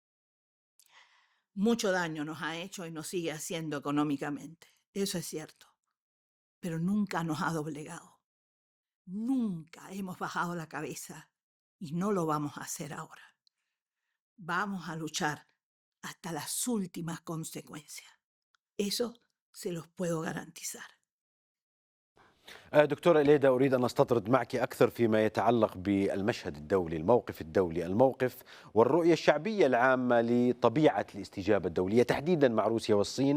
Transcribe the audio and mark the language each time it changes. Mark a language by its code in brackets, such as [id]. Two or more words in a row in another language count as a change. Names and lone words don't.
[es] Mucho daño nos ha hecho y nos sigue haciendo económicamente, eso es cierto, pero nunca nos ha doblegado, nunca hemos bajado la cabeza y no lo vamos a hacer ahora. Vamos a luchar hasta las últimas consecuencias. Eso se los puedo garantizar. [ar] دكتورة إليدا، أريد أن أستطرد معك أكثر فيما يتعلق بالمشهد الدولي، الموقف الدولي، الموقف والرؤية الشعبية العامة لطبيعة الاستجابة الدولية تحديدا مع روسيا والصين.